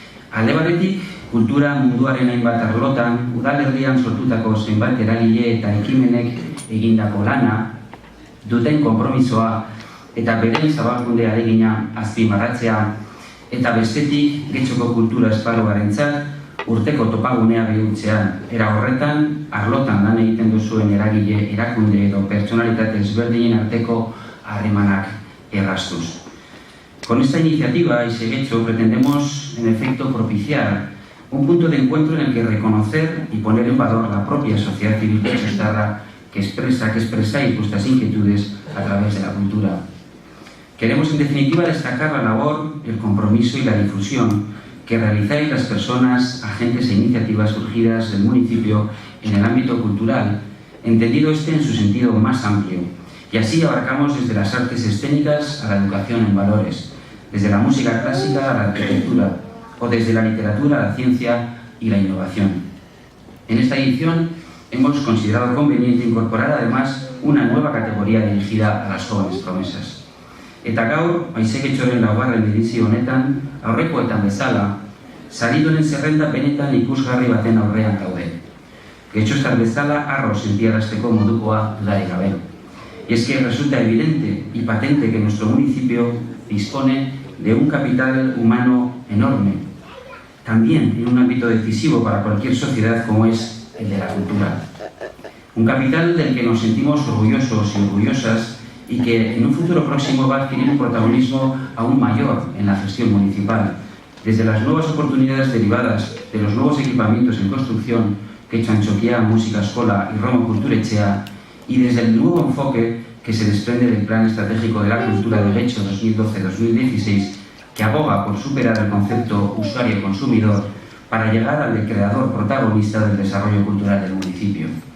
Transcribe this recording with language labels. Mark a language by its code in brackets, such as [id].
[eu] Alde batetik, kultura munduaren hainbat arlotan, udalerrian sortutako zenbait eragile eta ekimenek egindako lana, duten konpromisoa eta beren zabalkunde ahalegina azpimarratzea, eta bestetik, Getxoko kultura esparruarentzat urteko topagunea bihurtzean, era horretan, arlotan lan egiten duzuen eragile, erakunde edo pertsonalitate ezberdinen arteko harremanak erraztuz. [es] Con esta iniciativa, Haizegetxo, pretendemos, en efecto, propiciar un punto de encuentro en el que reconocer y poner en valor la propia sociedad civil getxostarra que expresáis vuestras inquietudes a través de la cultura. Queremos, en definitiva, destacar la labor, el compromiso y la difusión que realizáis las personas, agentes e iniciativas surgidas del municipio en el ámbito cultural, entendido en su sentido más amplio. Y así abarcamos desde las artes escénicas a la educación en valores, desde la música clásica a la arquitectura, o desde la literatura a la ciencia y la innovación. En esta edición hemos considerado conveniente incorporar además una nueva categoría dirigida a las jóvenes promesas. [eu] Eta gaur, Haizegetxoren laugarren edizio honetan, aurrekoetan bezala, saridunen zerrenda benetan ikusgarri baten aurrean daude. Getxostar bezala arro sentiarazteko modukoa dudarik gabe. [es] Y es que resulta evidente y patente que nuestro municipio dispone de un capital humano enorme, también en un ámbito decisivo para cualquier sociedad como es el de la cultura. Un capital del que nos sentimos orgullosos y orgullosas y que en un futuro próximo va a adquirir un protagonismo aún mayor en la gestión municipal, desde las nuevas oportunidades derivadas de los nuevos equipamientos en construcción que Antxokia Música Eskola y Romo Kulturetxea, y desde el nuevo enfoque que se desprende del Plan Estratégico de la Cultura de Getxo 2012-2016, que aboga por superar el concepto usuario-consumidor para llegar al de creador protagonista del desarrollo cultural del municipio.